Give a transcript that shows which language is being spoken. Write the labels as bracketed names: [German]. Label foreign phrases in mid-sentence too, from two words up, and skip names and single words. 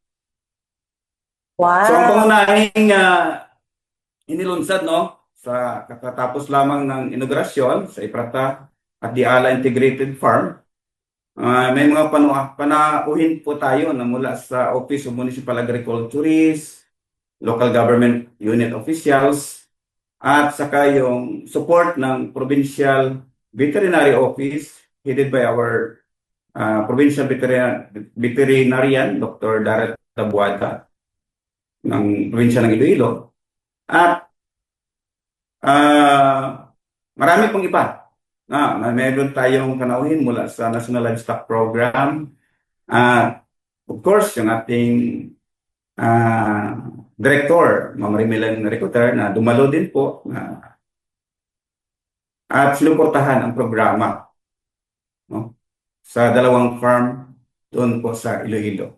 [Filipino] So ang pangunahing inilunsad sa katatapos lamang ng inaugurasyon sa Iprata at Diala Integrated Farm, may mga panauhin po tayo na mula sa Office of Municipal Agriculturists, [English] local government unit officials, [Filipino] at saka yung support ng Provincial Veterinary Office [English] headed by our Provincial Veterinarian, [Filipino] Dr. Darrell Tabuada ng probinsya ng Iloilo. At marami pong iba. Meron tayong panauhin mula sa National Livestock Program. [English] Of course, [Filipino] yung ating Director, Ma'am Rimilan Ricoter, na dumalo din po at sinuportahan ang programa sa dalawang farm doon po sa Iloilo.